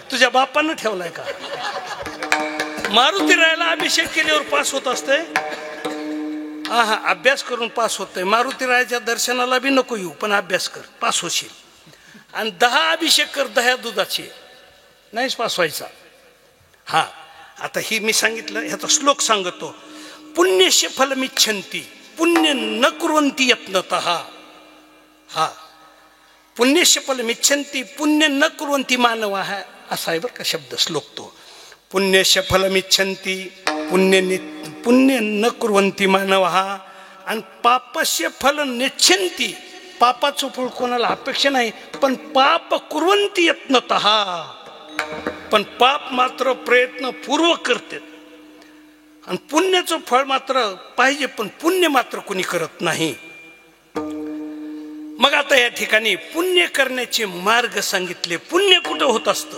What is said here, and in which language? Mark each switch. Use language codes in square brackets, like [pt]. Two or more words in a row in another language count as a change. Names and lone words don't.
[mr] तुझ्या बापानं ठेवलाय का? मारुती रायाला अभिषेक केल्यावर पास होत असते? हा, अभ्यास करून पास होतंय. मारुती रायाच्या दर्शनाला बी नको येऊ, पण अभ्यास कर, पास होशील. आणि 10 अभिषेक कर दह्या दुधाचे, नाहीच पास व्हायचा. हा, आता ही मी सांगितलं, ह्याचा श्लोक सांगतो. [sa] पुण्यस्य फलमिच्छन्ति पुण्य न कुर्वन्ति यत्नतः. हा, पुण्यस्य फलमिच्छन्ति पुण्य न कुर्वन्ति मानवाः, [mr] असा आहे बरं का शब्द, श्लोक तो. [sa] पुण्यस्य फलमिच्छन्ति पुण्य न कुर्वन्ति मानवाः आणि पापस्य फल नेच्छन्ति, [mr] पापाचं फळ कोणाला अपेक्षा नाही, पण [sa] पाप कुर्वन्ति यत्नतः, [mr] पण पाप मात्र प्रयत्न पूर्वक करते. आणि पुण्याचं फळ मात्र पाहिजे, पण पुण्य मात्र कोणी करत नाही. मग आता या ठिकाणी पुण्य करण्याचे मार्ग सांगितले. पुण्य कुठं होत असतं?